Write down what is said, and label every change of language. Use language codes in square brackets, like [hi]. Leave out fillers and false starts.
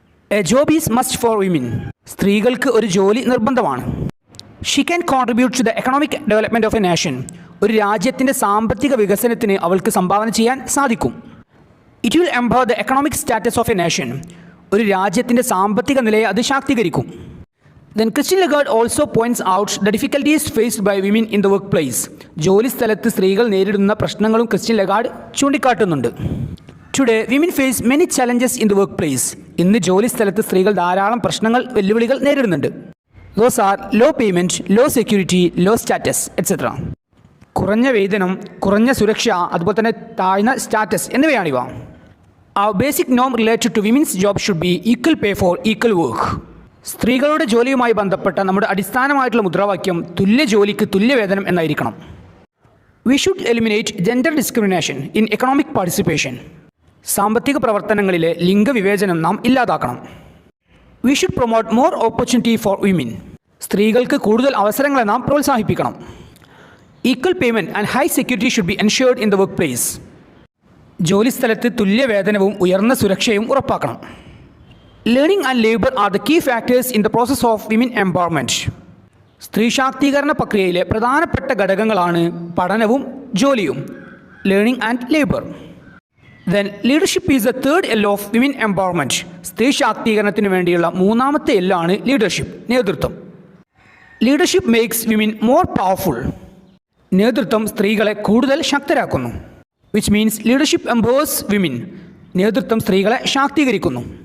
[en] A job is must for women. [ml] സ്ത്രീകൾക്ക് ഒരു ജോലി നിർബന്ധമാണ്. [en] She can contribute to the economic development of a nation. [ml] ഒരു രാജ്യത്തിൻ്റെ സാമ്പത്തിക വികസനത്തിന് അവൾക്ക് സംഭാവന ചെയ്യാൻ സാധിക്കും. [en] It will empower the economic status of a nation. [ml] ഒരു രാജ്യത്തിൻ്റെ സാമ്പത്തിക നിലയെ അത് ശാക്തീകരിക്കും. [en] Then Christine Lagarde also points out the difficulties faced by women in the workplace. [ml] ജോലി സ്ഥലത്ത് സ്ത്രീകൾ നേരിടുന്ന പ്രശ്നങ്ങളും Christine Lagarde ചൂണ്ടിക്കാട്ടുന്നുണ്ട്. [en] Today, women face many challenges in the workplace. [ml] ഇന്ന് ജോലി സ്ഥലത്ത് സ്ത്രീകൾ ധാരാളം പ്രശ്നങ്ങൾ, വെല്ലുവിളികൾ നേരിടുന്നുണ്ട്. [en] Those are low payment, low security, low status, etc. [ml] കുറഞ്ഞ വേതനം, കുറഞ്ഞ സുരക്ഷ, അതുപോലെ തന്നെ താഴ്ന്ന status എന്നിവയാണിവ. [en] Our basic norm related to women's job should be equal pay for equal work. [ml] സ്ത്രീകളുടെ ജോലിയുമായി ബന്ധപ്പെട്ട നമ്മുടെ അടിസ്ഥാനമായിട്ടുള്ള മുദ്രാവാക്യം തുല്യ ജോലിക്ക് തുല്യവേതനം എന്നായിരിക്കണം. [en] We should eliminate gender discrimination in economic participation. [ml] സാമ്പത്തിക പ്രവർത്തനങ്ങളിലെ ലിംഗവിവേചനം നാം ഇല്ലാതാക്കണം. [en] We should promote more opportunity for women. [ml] സ്ത്രീകൾക്ക് കൂടുതൽ അവസരങ്ങളെ നാം പ്രോത്സാഹിപ്പിക്കണം. [en] Equal payment and high security should be ensured in the workplace. [ml] ജോലിസ്ഥലത്ത് തുല്യവേതനവും ഉയർന്ന സുരക്ഷയും ഉറപ്പാക്കണം. [en] Learning and labor are the key factors in the process of women empowerment. [ml] സ്ത്രീ ശാക്തീകരണ പ്രക്രിയയിലെ പ്രധാനപ്പെട്ട ഘടകങ്ങളാണ് പഠനവും ജോലിയും, [en] Learning and labour. Then leadership is the third L of women empowerment. [ml] സ്ത്രീ ശാക്തീകരണത്തിന് വേണ്ടിയുള്ള മൂന്നാമത്തെ എല്ലാണ് ലീഡർഷിപ്പ്, നേതൃത്വം. [en] Leadership makes women more powerful. [ml] നേതൃത്വം സ്ത്രീകളെ കൂടുതൽ ശക്തരാക്കുന്നു. [en] Which means leadership empowers women. [ml] നേതൃത്വം സ്ത്രീകളെ ശാക്തീകരിക്കുന്നു.